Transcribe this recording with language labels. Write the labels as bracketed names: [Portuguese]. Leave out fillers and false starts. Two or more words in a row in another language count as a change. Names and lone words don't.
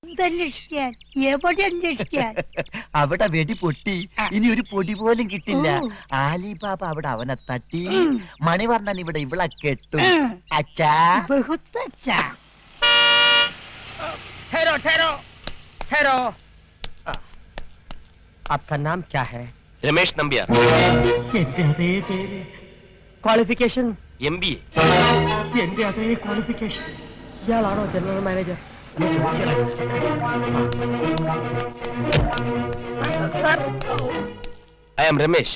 [Malayalam] എന്തന്വേഷിക്കാൻ? എവിടെ അന്വേഷിക്കാൻ? അവിടെ വെടി പൊട്ടി, ഇനി ഒരു പൊടി പോലും കിട്ടില്ല. ആലിബാബ അവിടെ അവനെ തട്ടി, മണിവർണ്ണൻ ഇവിടെ ഇവളെ കെട്ടു. അച്ഛാ, [Hindi] बहुत अच्छा. ठहरो ठहरो ठहरो। आपका नाम क्या है? [Malayalam] രമേശ് നമ്പ്യാർ. എന്റെ അതേ പേര്. ക്വാളിഫിക്കേഷൻ? MBA. എന്റെ അതേ ക്വാളിഫിക്കേഷൻ. ഇയാളാണോ ജനറൽ മാനേജർ? [English] I am രമേശ്.